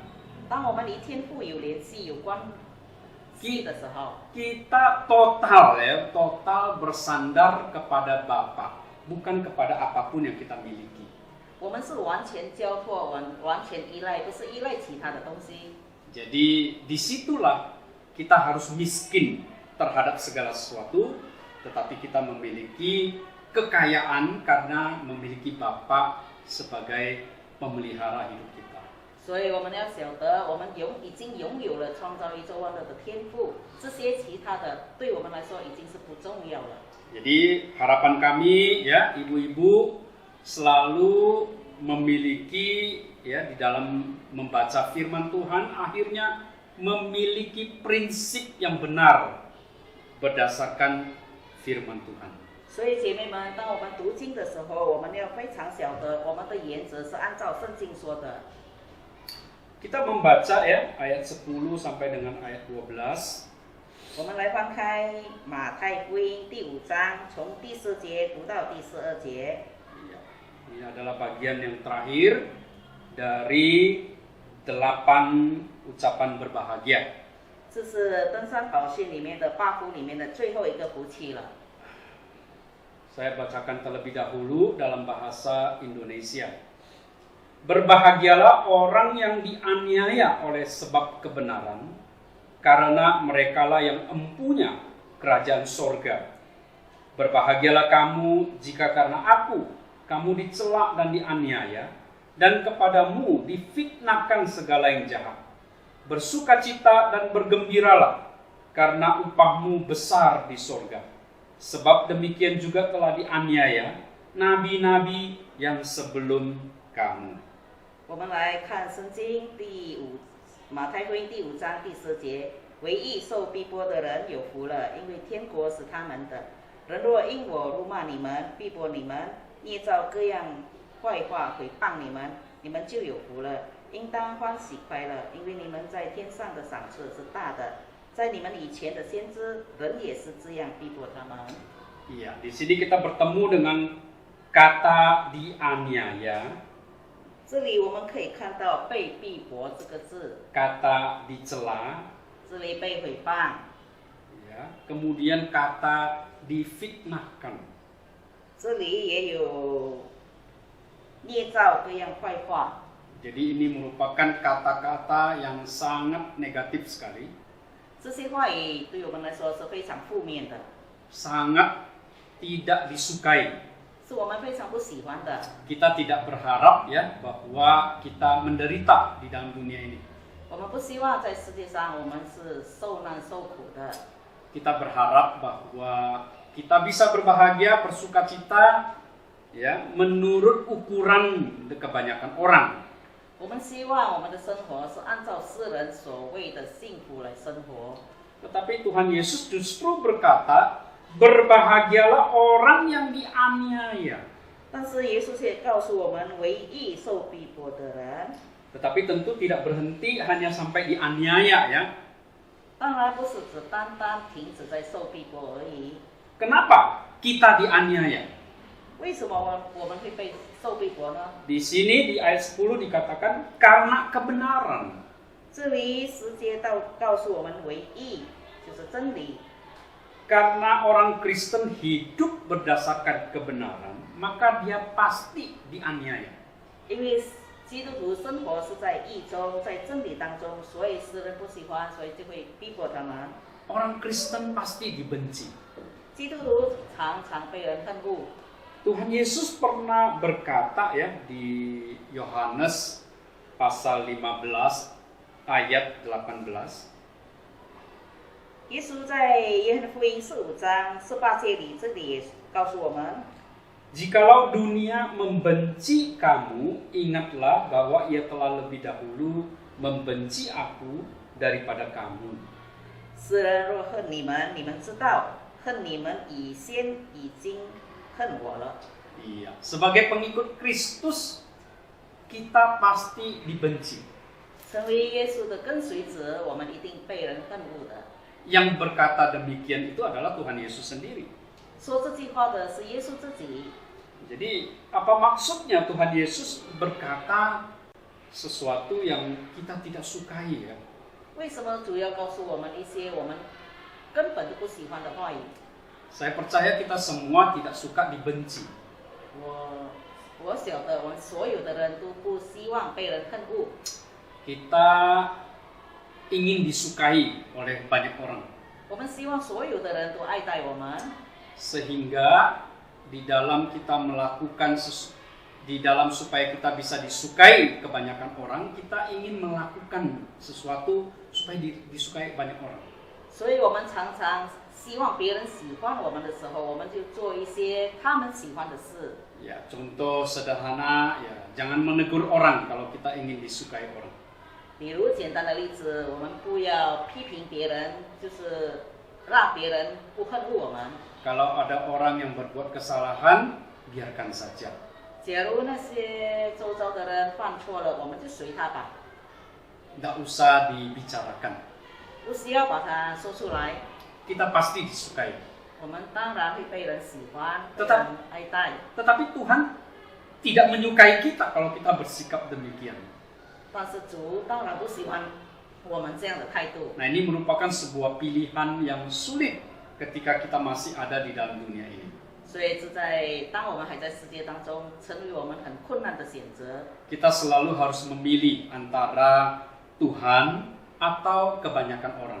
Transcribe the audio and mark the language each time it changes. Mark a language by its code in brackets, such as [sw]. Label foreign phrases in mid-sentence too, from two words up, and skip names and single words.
[zh] 当我们与天赋有联系、有关系的时候， [id] kita total bersandar kepada Bapa, bukan kepada apapun yang kita miliki. [zh] 我们是完全交托、完全依赖，不是依赖其他的东西。 [id] Jadi disitulah kita harus miskin terhadap segala sesuatu, tetapi kita memiliki kekayaan karena memiliki Bapa sebagai pemelihara hidup kita. [zh] 所以我们要晓得，我们已经拥有了创造宇宙万物的天赋，这些其他的对我们来说已经是不重要了。 [id] Jadi harapan kami ya ibu-ibu selalu memiliki ya di dalam membaca firman Tuhan akhirnya memiliki prinsip yang benar berdasarkan firman Tuhan. [zh] 所以姐妹们，当我们读经的时候，我们要非常晓得我们的原则是按照圣经说的。 [id] Kita membaca ya ayat 10 sampai dengan ayat 12. [zh] 我们来翻开马太福音第5章，从第4节读到第12节。 [id] Ya, ini adalah bagian yang terakhir dari 8 ucapan berbahagia. [zh] 这是登山宝训里面的8福里面的最后一个福气了。 [id] Saya bacakan terlebih dahulu dalam bahasa Indonesia. Berbahagialah orang yang dianiaya oleh sebab kebenaran, karena merekalah yang empunya kerajaan sorga. Berbahagialah kamu jika karena aku, kamu dicela dan dianiaya, dan kepadamu difitnahkan segala yang jahat. Bersukacita dan bergembiralah, karena upahmu besar di sorga. Sebab demikian juga telah dianiaya nabi-nabi yang sebelum kamu. [zh] 我们来看圣经马太福音第5章第10节，唯义受逼迫的人有福了，因为天国是他们的。人若因我辱骂你们、逼迫你们、捏造各样坏话毁谤你们，你们就有福了，应当欢喜快乐，因为你们在天上的赏赐是大的。在你们以前的先知，人也是这样逼迫他们。 [id] Iya, di sini kita bertemu dengan kata dianiaya, [zh] 这里我们可以看到“被逼迫”这个字， [id] kata dicela, [zh] 这里被毁谤， [id] ya, kemudian kata difitnahkan. [zh] 这里也有捏造各样坏话。 [id] Jadi ini merupakan kata-kata yang sangat negatif sekali, [zh] 这些话语对我们来说是非常负面的， [id] sangat tidak disukai. [zh] 是我们非常不喜欢的。 [id] Kita tidak berharap ya bahwa kita menderita di dalam dunia ini. [zh] 我们不希望在世界上我们是受难受苦的。 [id] Kita berharap bahwa kita bisa berbahagia, bersukacita ya menurut ukuran kebanyakan orang. [zh] 我们希望我们的生活是按照世人所谓的幸福来生活。 [id] Tetapi Tuhan Yesus justru berkata, berbahagialah orang yang dianiaya. [zh] 但是耶稣却告诉我们，唯义受逼迫的人， [id] Tetapi tentu tidak berhenti hanya sampai dianiaya ya. [zh] 当然不是只单单停止在受逼迫而已。 [id] Kenapa kita dianiaya? [zh] 为什么我们会被受逼迫呢？ [id] Di sini di ayat 10 dikatakan karena kebenaran. [zh] 这里10节告诉我们，唯义就是真理。 [id] Karena orang Kristen hidup berdasarkan kebenaran, maka dia pasti dianiaya. [zh] 因为基督徒生活是在义中，在真理当中，所以世人不喜欢，所以就会逼迫他们。 [id] Orang Kristen pasti dibenci. [zh] 基督徒常常被人恨恶。 [id] Tuhan Yesus pernah berkata ya di Yohanes pasal 15 ayat 18. [zh] 耶稣在约翰福音15章18节里，这里也告诉我们， [id] Jikalau dunia membenci kamu, ingatlah bahwa ia telah lebih dahulu membenci aku daripada kamu. [zh] 世人若恨你们，你们知道，恨你们已经恨我了。 [id] Iya, sebagai pengikut Kristus kita pasti dibenci. [zh] 成为耶稣的跟随者，我们一定被人恨恶的。 [id] Yang berkata demikian itu adalah Tuhan Yesus sendiri. [zh] 说这句话的是耶稣自己。 [id] Jadi apa maksudnya Tuhan Yesus berkata sesuatu yang kita tidak sukai ya? [zh] 为什么主要告诉我们一些我们根本就不喜欢的话语？ [id] Saya percaya kita semua tidak suka dibenci. [zh] 我晓得，我们所有的人都不希望被人恨恶。 [id] Kita ingin disukai oleh banyak orang. [zh] 我们希望所有的人都爱戴我们， [id] Sehingga di dalam kita melakukan di dalam supaya kita bisa disukai kebanyakan orang, kita ingin melakukan sesuatu supaya disukai banyak orang. [zh] 所以我们常常希望别人喜欢我们的时候，我们就做一些他们喜欢的事。 [id] Ya, contoh sederhana ya, jangan menegur orang kalau kita ingin disukai orang. [zh] 比如简单的例子，我们不要批评别人，就是让别人不恨恶我们。 [id] Kalau ada orang yang berbuat kesalahan, biarkan saja. [zh] 假如那些周遭的人犯错了，我们就随他吧， [id] Tidak usah dibicarakan. [zh] 不需要把它说出来。 [id] Kita pasti disukai. [zh] 我们当然会被人喜欢，被 [id] Tetap [zh] 人爱戴。 [id] Tetapi Tuhan tidak menyukai kita kalau kita bersikap demikian. [zh] 但是主当然不喜欢我们这样的态度。 [id] Nah, ini merupakan sebuah pilihan yang sulit ketika kita masih ada di dalam dunia ini. [zh] 所以是在当我们还在世界当中，成为我们很困难的选择。 [id] Kita selalu harus memilih antara Tuhan atau kebanyakan orang.